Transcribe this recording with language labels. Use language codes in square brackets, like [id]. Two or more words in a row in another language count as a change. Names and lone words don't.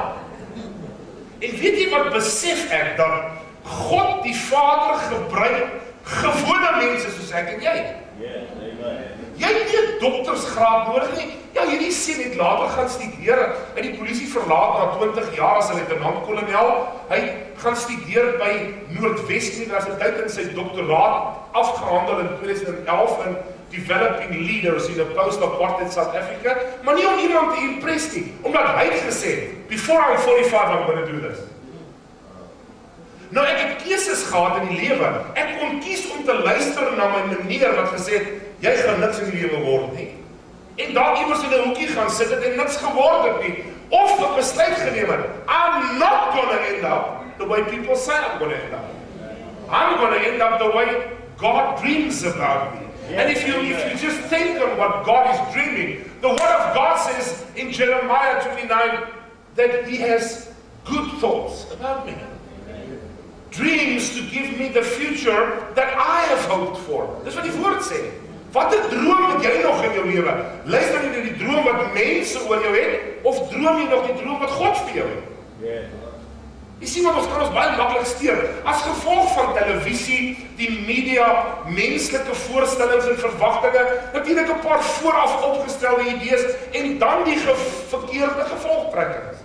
[af] En weet jy wat besef ek, dat God die Vader gebruik gewone mense soos ek en jy. Jy het nie 'n doktersgraad nodig nie. Ja, hierdie seun het later gaan studeer in die polisie verlaat na 20 jaar as 'n luitenant-kolonel. Hy gaan studeer by Noordwes Universiteit en sy doktoraat afgehandel in 2011 in [en] developing leaders in a post-apartheid South Africa, [af] maar nie om iemand te impress nie, omdat hy het gesê, [en] before I'm 45, I'm going to do this. [af] Nou, ek het keuses gehad in die lewe. Ek kon kies om te luister na my meneer wat gesê het, jy gaan niks in die lewe word nie. En daar iewers in 'n hoekie gaan sit het en niks geword het nie. Of 'n besluit geneem het, [en] I'm not going to end up the way people say I'm going to end up. I'm going to end up the way God dreams about me. And if you just think on what God is dreaming, the Word of God says in Jeremiah 29 that He has good thoughts about me. Dreams to give me the future that I have hoped for. [af] Dis wat die woord sê. Watter droom het jy nog in jou lewe? Luister jy na die droom wat mense oor jou het, of droom jy nog die droom wat God vir jou het? Jy sien wat ons kan ons baie maklik steur. As gevolg van televisie, die media, menslike voorstellings en verwagtinge, natuurlik 'n paar vooraf opgestelde idees en dan die verkeerde gevolgtrekkings.